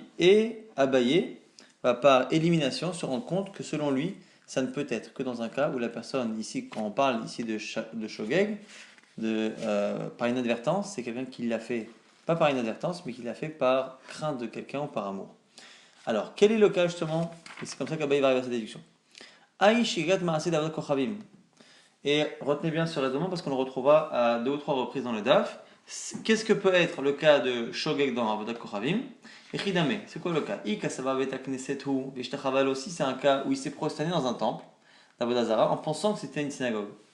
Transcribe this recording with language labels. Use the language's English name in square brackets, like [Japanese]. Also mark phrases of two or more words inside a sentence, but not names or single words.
[French] Et Abaye va par élimination se rendre compte que selon lui, ça ne peut être que dans un cas où la personne, ici, quand on parle ici de shogeg, par inadvertance, c'est quelqu'un qui l'a fait, pas par inadvertance, mais qui l'a fait par crainte de quelqu'un ou par amour. Alors, quel est le cas justement? Et c'est comme ça qu'Abaye va arriver à sa déduction. [Hebrew] היכי שגגת מעשה דעבודת כוכבים. [French] Et retenez bien ce raisonnement parce qu'on le retrouvera à deux ou trois reprises dans le DAF. Qu'est-ce que peut être le cas de Shogeg dans [Hebrew] עבודת כוכבים? [French] Et Chidame, c'est quoi le cas? Aussi, c'est un cas où il s'est prosterné dans un temple d' [Hebrew] עבודה זרה [French] en pensant que c'était une synagogue.